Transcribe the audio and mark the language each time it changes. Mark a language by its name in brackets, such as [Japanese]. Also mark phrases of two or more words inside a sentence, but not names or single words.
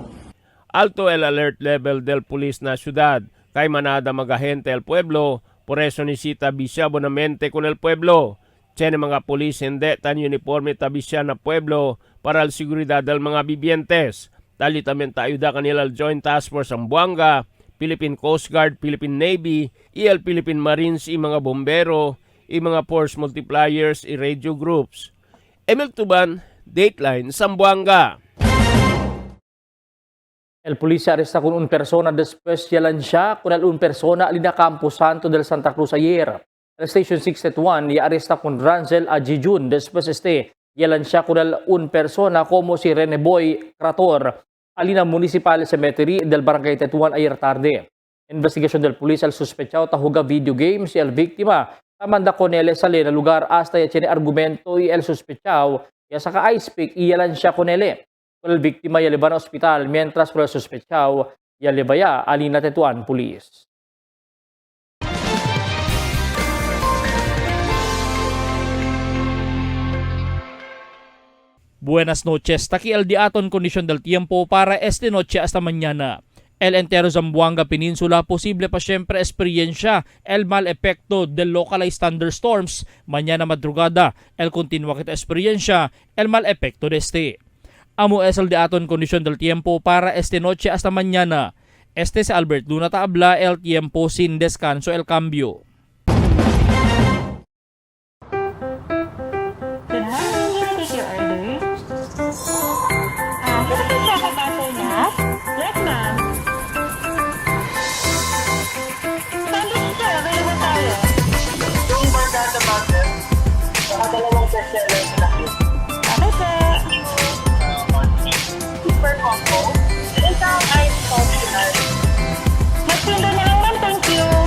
[Chavacano] Alto el [English] alert level [Chavacano] del Police na syudad. Kay manada magahente el pueblo, por eso nisita bisya bonamente con el pueblo. Tiene mga polis hindi tan uniforme tabisya na pueblo para al seguridad del mga bibientes. Tali tamen ayuda kanila al Joint Task Force Zamboanga, Philippine Coast Guard, Philippine Navy, y el Philippine Marines, y mga bombero, y mga [English] force multipliers, [Chavacano] y [English] radio groups. [Chavacano] Emil Tuban, Dateline, Zamboanga. El polisya aresta con un persona después yalan siya con un persona alina Campo Santo del Santa Cruz ayer. El Station 671 ya aresta con Ranzel Ajijun después yalan siya con un persona como si Rene Boy Krator alina Municipal Cemetery del Barangay Tetuan ayer tarde. Investigasyon del polis al sospechado tahuga [English] video games [Chavacano] y el víctima tamanda con él sale na lugar hasta ya tiene argumento y el sospechado ya saka [English] ice pick [Chavacano] iyalan siya con él. Con el víctima ya liban hospital mientras con el sospechado ya libaya alina Tetuan Police. Buenas noches. Taki el diaton kondisyon del tiempo para esta noche hasta mañana. El entero Zamboanga Peninsula posible pa siyempre experiencia el mal epekto del [English] localized thunderstorms. [Chavacano] Mañana madrugada el continua kita experiencia el mal epekto de este. Amo es el diaton kondisyon del tiempo para esta noche hasta mañana. Este es Albert Luna Taabla, el tiempo sin descanso, el cambio. [English] Good morning, can I take your order? [Filipino] Pwede siya kapatol na? [English] Yes, ma'am. [Filipino] Sandwich siya, available tayo. Yung barkada butter, dalawang bestseller na yun. Okay po. [English] Super combo. [Filipino] Isang [English] ice optional. [Filipino] Magpinda na lang, ma'am. [English] Thank you.